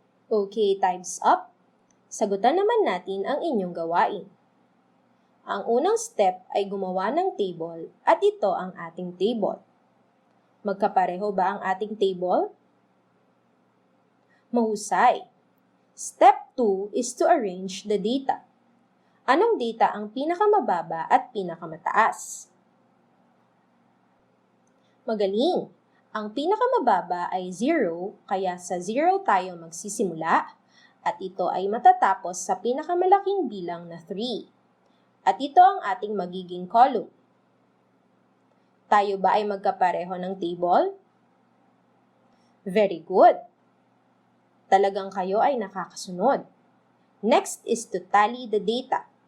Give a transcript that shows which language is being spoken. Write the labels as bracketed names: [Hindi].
[English] Okay, time's up. [Filipino] Sagutan naman natin ang inyong gawain. Ang unang step ay gumawa ng table at ito ang ating table. Magkapareho ba ang ating table? Mahusay. [English] Step 2 is to arrange the data. [Filipino] Anong data ang pinakamababa at pinakamataas? Magaling! Ang pinakamababa ay 0, kaya sa 0 tayo magsisimula, at ito ay matatapos sa pinakamalaking bilang na 3. At ito ang ating magiging column. Tayo ba ay magkapareho ng table? [English] Very good! [Filipino] Talagang kayo ay nakakasunod. [English] Next is to tally the data.